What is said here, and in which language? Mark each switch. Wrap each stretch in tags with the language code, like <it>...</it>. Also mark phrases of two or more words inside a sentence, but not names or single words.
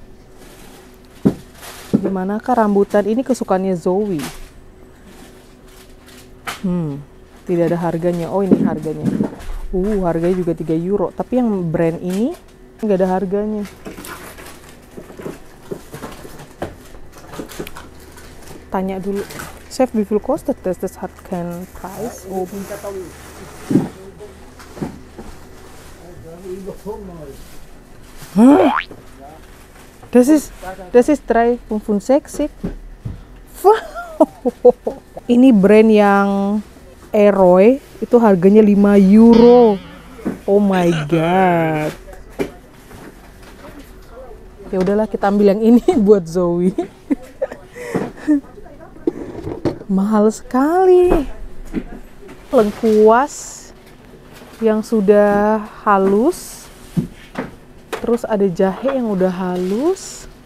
<id>Dimanakah rambutan? Ini kesukaannya Zoe. Tidak ada harganya. Oh, ini harganya. Harganya juga 3 euro. Tapi yang brand ini nggak ada harganya. Tanya dulu.</id> <de>Chef, wie viel kostet das? Das hat keinen Preis oben. Das ist 3,65.</de> <id>Ini brand yang Eroy, itu harganya 5 euro.</id> <en>Oh my god.</en> <id>Ya udahlah, kita ambil yang ini buat Zoe. Mahal sekali. Lengkuas yang sudah halus. Terus ada jahe yang udah halus.</id>